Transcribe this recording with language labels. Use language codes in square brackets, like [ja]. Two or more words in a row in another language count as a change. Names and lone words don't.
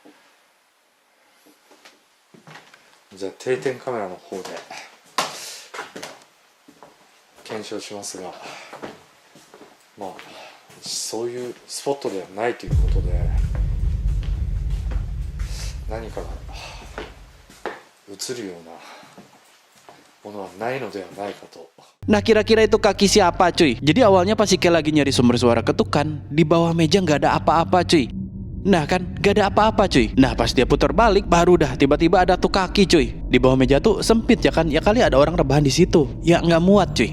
[ja] じゃあ定点カメラの方で検証しますが、まあそういうスポットではないということで何かが映るようなものはないのではないかと。 [id] Nah kira-kira itu kaki siapa cuy? Jadi awalnya pas si Kenny lagi nyari sumber suara ketukan, di bawah meja nggak ada apa-apa cuy. Nah kan, gak ada apa-apa cuy. Nah pas dia putar balik baru dah tiba-tiba ada tuh kaki cuy. Di bawah meja tuh sempit ya kan, ya kali ada orang rebahan di situ. Ya nggak muat cuy.